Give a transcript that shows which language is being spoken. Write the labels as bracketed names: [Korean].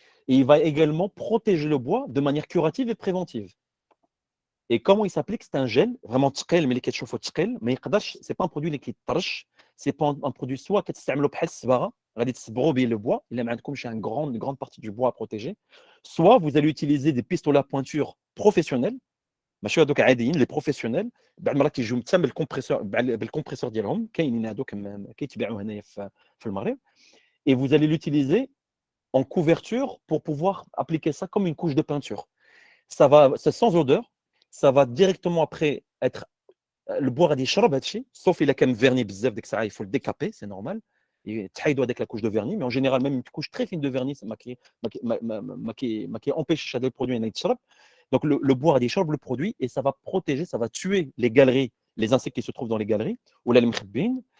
[French] Et il va également protéger le bois de manière curative et préventive. Et comment il s'applique? C'est un gel, vraiment تقيل ملي كتشوفو تقيل ما يقدرش c'est pas un produit اللي كيطرش, c'est pas un produit soit كتستعملو بحال الصباغه غادي تصبغوا به le bois, il ما عندكمش une grande partie du bois à protéger, soit vous allez utiliser des pistolets à pointure professionnels, [Arabic] ماشي هذوك عاديين لي بروفيسيونيل بعد المرات كيجيو حتى بالكمبريسور ديالهم كاينين هذوك كيتباعوا هنايا في المغرب et vous allez l'utiliser en couverture pour pouvoir appliquer ça comme une couche de peinture. [French] C'est sans odeur, ça va directement après être le boire غادي يشرب هادشي sauf الا كان vernis بزاف ديك الساعه il faut le décaper c'est normal تحيدوا هذيك la couche de vernis mais en général même une couche très fine de vernis ما كيempêche هذا البرودوي انه يتشرب donc le boire غادي يشرب le produit et ça va protéger ça va tuer les galeries les insectes qui se trouvent dans les galeries ولا اللي مخبيين.